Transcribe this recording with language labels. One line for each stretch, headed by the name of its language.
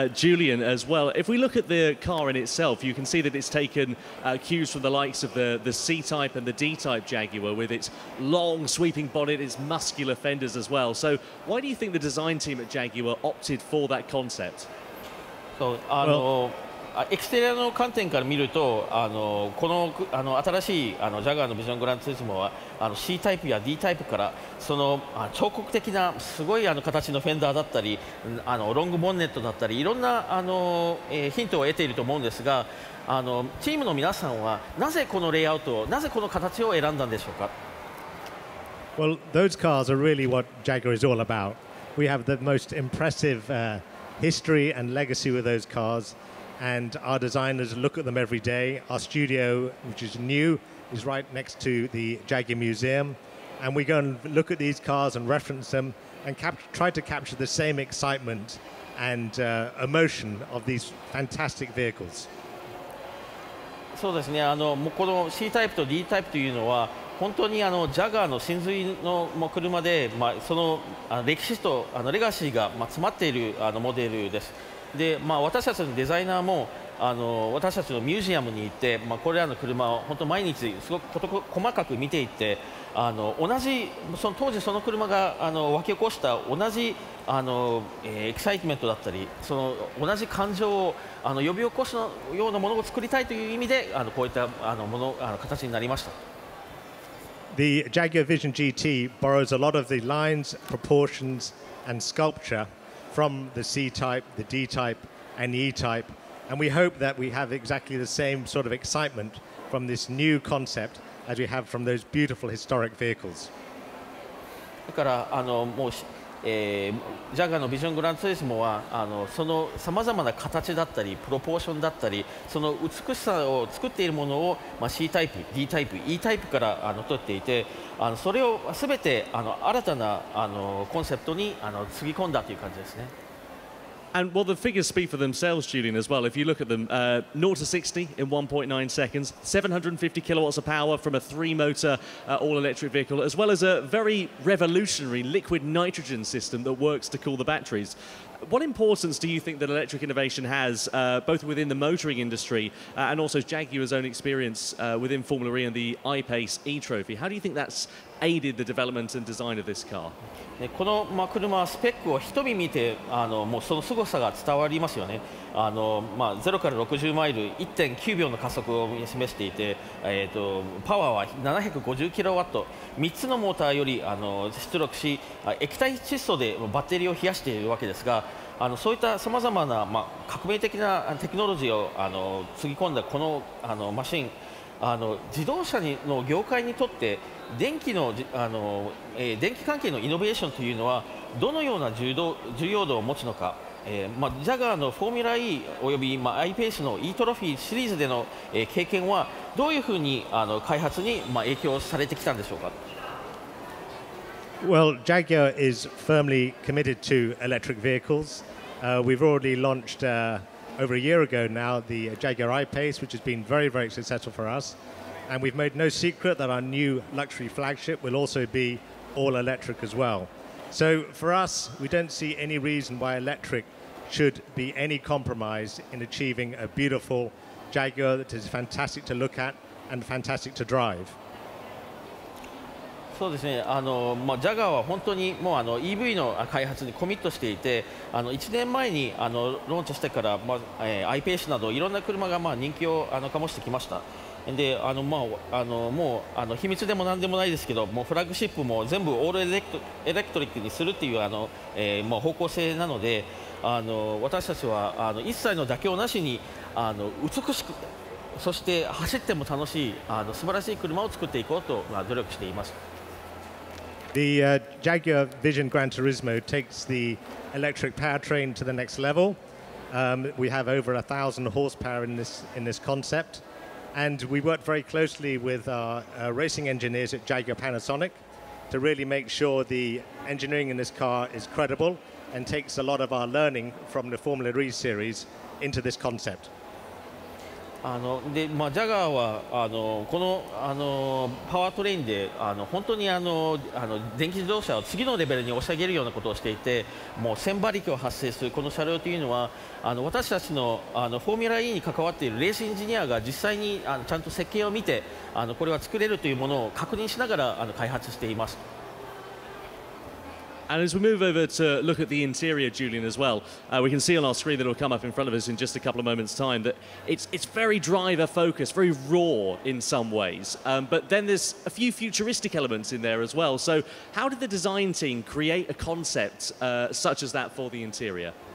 English: Julian, as well, if we look at the car in itself, you can see that it's taken cues from the likes of the C-Type and the D-Type Jaguar, with its long sweeping bonnet, its muscular fenders as well. So why do you think the design team at Jaguar opted for that concept?
Japanese: So, エクステリアの観点から見るとこの新しいジャガーのビジョングランツーリスモはC タイプや D タイプからその彫刻的なすごい形のフェンダーだったりロングボンネットだったりいろんなヒントを得ていると思うんですがチームの皆さんはなぜこのレイアウトをなぜこの形を選んだんでしょうか。
English: Well, those cars are really what Jaguar is all about. We have the most impressive history and legacy with those cars. And our designers look at them every day. Our studio, which is new, is right next to the Jaguar Museum. And we go and look at these cars and reference them and try to capture the same excitement and emotion of these fantastic vehicles.
Japanese: そうですねこの C タイプと D タイプというのは本当にジャガーの真髄の車で、その歴史とレガシーが詰まっているモデルです。で私たちのデザイナーも私たちのミュージアムに行って、これらの車を本当毎日すごく細かく見ていって同じ当時その車が沸き起こした同じエキサイトメントだったりその同じ感情を呼び起こすようなものを作りたいという意味でこういった形になりました。
English: The Jaguar Vision GT borrows a lot of the lines, proportions, and sculpture from the C-Type, the D-Type, and the E-Type, and we hope that we have exactly the same sort of excitement from this new concept as we have from those beautiful historic vehicles.
Japanese: だからもうジャガーのビジョングランツーリスモはそのさまざまな形だったりプロポーションだったりその美しさを作っているものを、C タイプ、D タイプ、E タイプから取っていてそれをすべて新たなコンセプトにつぎ込んだという感じですね。
English: And well, the figures speak for themselves, Julian, as well. If you look at them, 0 to 60 in 1.9 seconds, 750 kilowatts of power from a 3-motor all-electric vehicle, as well as a very revolutionary liquid nitrogen system that works to cool the batteries. What importance do you think that electric innovation has, both within the motoring industry and also Jaguar's own experience within Formula E and the I-Pace E-Trophy? How do you think that's aided the development and design of this car?
Japanese: この、車はスペックを一目見てもうその凄さが伝わりますよね。 0から60マイル 1.9 秒の加速を示していて、パワーは750キロワット、3つのモーターより出力し、液体窒素でバッテリーを冷やしているわけですが、そういったさまざまな、革命的なテクノロジーをつぎ込んだこのマシン、自動車の業界にとって電気関係のイノベーションというのはどのような重要度を持つのか、ジャガーのフォーミュラ E および、アイペースの E トロフィーシリーズでの、経験はどういうふうに開発に、影響されてきたんでしょうか。
English: Well, Jaguar is firmly committed to electric vehicles. We've already launched over a year ago now the Jaguar I-Pace, which has been very, very successful for us. And we've made no secret that our new luxury flagship will also be all electric as well. So for us, we don't see any reason why electric should be any compromise in achieving a beautiful Jaguar that is fantastic to look at and fantastic to drive.
Japanese: そうですね、ジャガーは本当にもうEV の開発にコミットしていて、1年前にローンチしてから、アイペースなどいろんな車が人気を醸してきました。でもう秘密でもなんでもないですけど、もうフラッグシップも全部オールエレクトリックにするっていう方向性なので、私たちは一切の妥協なしに美しく、そして走っても楽しい素晴らしい車を作っていこうと努力しています。
English: The Jaguar Vision Gran Turismo takes the electric powertrain to the next level. We have over 1,000 horsepower in this concept, and we worked very closely with our racing engineers at Jaguar Panasonic to really make sure the engineering in this car is credible and takes a lot of our learning from the Formula E series into this concept.
Japanese: ジャガーはこのパワートレインで本当に電気自動車を次のレベルに押し上げるようなことをしていて、もう1000馬力を発生するこの車両というのは私たちのフォーミュラ E に関わっているレースエンジニアが実際にちゃんと設計を見てこれは作れるというものを確認しながら開発しています。
English: And as we move over to look at the interior, Julian, as well, we can see on our screen that will come up in front of us in just a couple of moments' time that it's very driver-focused, very raw in some ways. But then there's a few futuristic elements in there as well. So how did the design team create a concept such as that for the interior?